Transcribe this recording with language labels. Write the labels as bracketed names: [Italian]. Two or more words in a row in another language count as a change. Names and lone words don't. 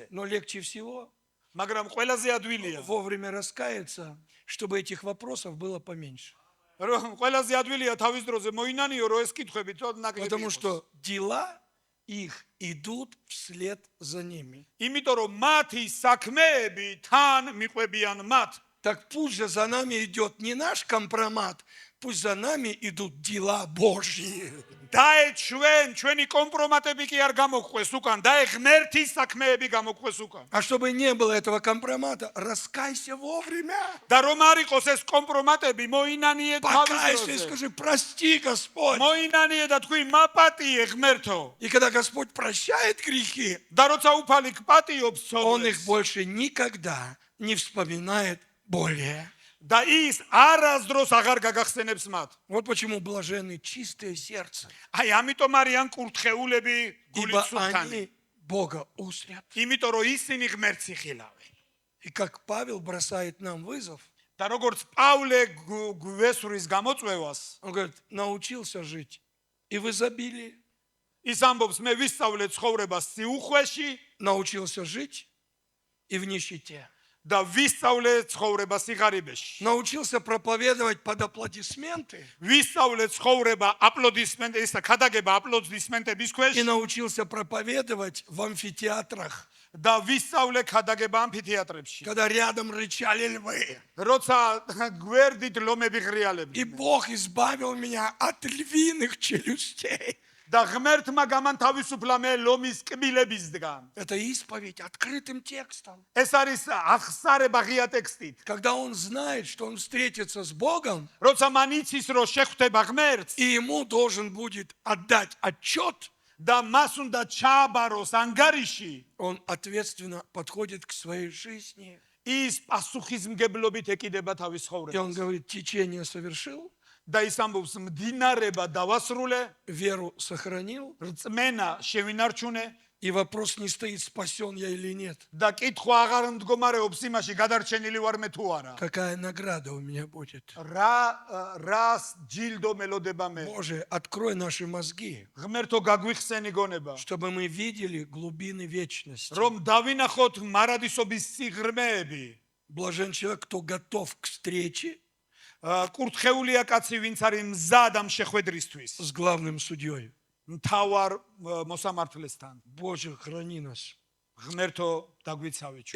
[Russian] Но легче всего [Georgian] მაგრამ ყველაზე ადვილია, [Russian] вовремя раскаяться, чтобы этих вопросов было поменьше. [Georgian] რომ ყველაზე ადვილია თავის დროზე მოინანიო, რომ ეს კითხვები თოდ ნაკლები [Russian] Потому [Georgian] იყოს. [Russian] что дела их идут вслед за ними. [Georgian] იმიტომ რომ მათი საქმეები თან მიყვებიან მათ. [Russian] Так пусть же за нами идет не наш компромат, пусть за нами идут дела Божьи. [Georgian] დაე ჩვენი კომპრომატები კი არ გამოგყვეს უკან, დაე ღმერთის საქმეები გამოგყვეს უკან. [Russian] А чтобы не было этого компромата, раскайся вовремя. [Georgian] და რომ არ იყოს ეს კომპრომატები, მოინანიე თავის [Russian] Покайся и [Georgian] დროზე. [Russian] скажи: прости, Господь. [Georgian] მოინანიე და თქვი მაპატიე ღმერთო. [Russian] И когда Господь прощает грехи, [Georgian] და როცა უფალი გპატიობს [Russian] Он их [Georgian] ცოდვებს [Russian] больше никогда не вспоминает более. [Georgian] და ის არასდროს აღარ გაგახსენებს მათ. [Russian] Вот почему блаженны чистое сердце, [Georgian] აი ამიტომ არიან კურთხეულები [Russian] ибо [Georgian] გულით სუფთანი. [Russian] они Бога узрят. [Georgian] იმიტომ რომ ისინი ღმერთს იხილავენ. [Russian] И как Павел бросает нам вызов, [Georgian] და როგორც პავლე გვესვრის გამოწვევას, [Russian] он говорит: научился жить и в изобилии, [Georgian] ის ამბობს, მე ვისწავლე ცხოვრებას სიუხვეში [Russian] научился жить и в нищете, [Georgian] და ვისწავლე ცხოვრება სიღარიბეში. [Russian] научился проповедовать под аплодисменты [Georgian] ვისწავლე ცხოვრება აპლოდისმენტების და ქადაგება აპლოდისმენტების ქვეშ [Russian] и научился проповедовать в амфитеатрах, [Georgian] და ვისწავლე ქადაგება ამფითეატრებში. [Russian] когда рядом рычали львы. [Georgian] როცა გვერდით ლომები [Russian] И [Georgian] ღრიალებდნენ. [Russian] Бог избавил меня от львиных челюстей. [Georgian] და ღმერთმა გამანთავისუფლა მე ლომის კბილებისგან. [Russian] Это исповедь открытым текстом. [Georgian] ეს არის აღსარება ღია ტექსტით. [Russian] Когда он знает, что он встретится с Богом, [Georgian] როცა მან იცის, რომ შეხვდება ღმერთს [Russian] и ему должен будет отдать отчет, [Georgian] და მას უნდა ჩააბაროს ანგარიში, [Russian] он ответственно подходит к своей жизни. [Georgian] ის პასუხისმგებლობით ეკიდება თავის [Russian] И он [Georgian] ცხოვრებას. [Russian] говорит: течение совершил, [Georgian] და ის ამბობს, მდინარება დავასრულე, [Russian] веру сохранил, [Georgian] რწმენა შევინარჩუნე [Russian] и вопрос не стоит, спасен я или нет. [Georgian] და კითხვა აღარ მდგომარეობს იმაში, გადარჩენილი ვარ მე თუ არა. [Russian] Какая награда у меня будет? [Georgian] რას ჯილდო მელოდება მე? [Russian] Боже, открой наши мозги, [Georgian] ღმერთო გაგვიხსენი გონება, [Russian] чтобы мы видели глубины вечности. [Georgian] რომ დავინახოთ მარადისობის სიღრმეები. [Russian] Блажен человек, кто готов к встрече [Georgian] კურთხეულია კაცი, ვინც არის მზად ამ შეხვედრისთვის. [Russian] с главным судьей. [Georgian] მთავარ მოსამართლესთან. [Russian] Боже, храни нас. [Georgian] ღმერთო დაგვიცავე ჩვენ.